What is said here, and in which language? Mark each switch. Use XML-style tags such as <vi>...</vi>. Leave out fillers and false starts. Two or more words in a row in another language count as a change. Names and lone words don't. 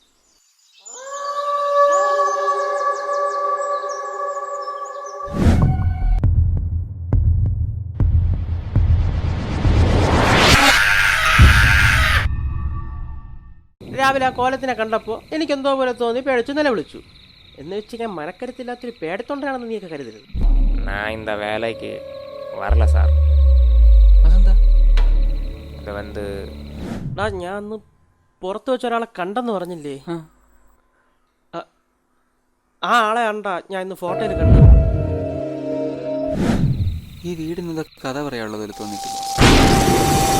<ml>രാവിലെ ആ കോലത്തിനെ കണ്ടപ്പോൾ എനിക്കെന്തോ പോലെ തോന്നി പേടിച്ചു നിലവിളിച്ചു. എന്ന് വെച്ച് ഞാൻ മനക്കരുത്തില്ലാത്തൊരു പേടത്തൊണ്ടാണെന്ന് നീയൊക്കെ കരുതരുത്.</ml> <ta>நான் இந்த வேலைக்கு வரல சார்.</ta> <ml>അതെന്താ?</ml> <ta>அது வந்து</ta> <ml>ഞാൻ അന്ന് പുറത്ത് വെച്ച ഒരാളെ കണ്ടെന്ന് പറഞ്ഞില്ലേ? ആ ആളെ കണ്ടാ ഞാൻ ഇന്ന് ഫോട്ടോയിൽ കണ്ടു. ഈ വീടിന് കഥ പറയാനുള്ളതിൽ തോന്നിയിട്ടില്ല.</ml>